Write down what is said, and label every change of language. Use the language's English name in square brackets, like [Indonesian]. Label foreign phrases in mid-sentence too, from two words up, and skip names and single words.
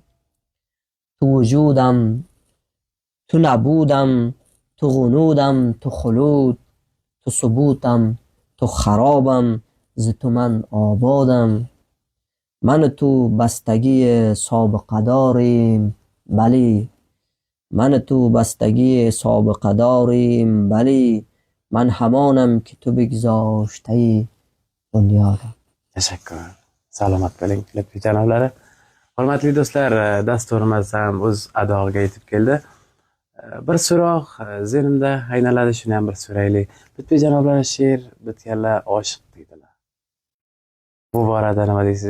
[Persian] تو وجودم، تو نبودم، تو غنودم، تو خلود، تو ثبوتم، تو خرابم، ز تو من آبادم. من و تو بستگی سابقه داریم بلی. من و تو بستگی سابقه داریم بلی. من همانم که تو بگذاشته دنیادم. [Uzbek] Tashakkur. Salomat bo'ling, lutfi janoblari. Hurmatli do'stlar, dasturimiz ham o'z adog'iga yetib keldi. Bir so'roq zehnimda aynaladi, shuni ham bir so'raylik. Lutfi janoblari she'r bitganlar oshiq deydilar. Bu borada nima deysiz?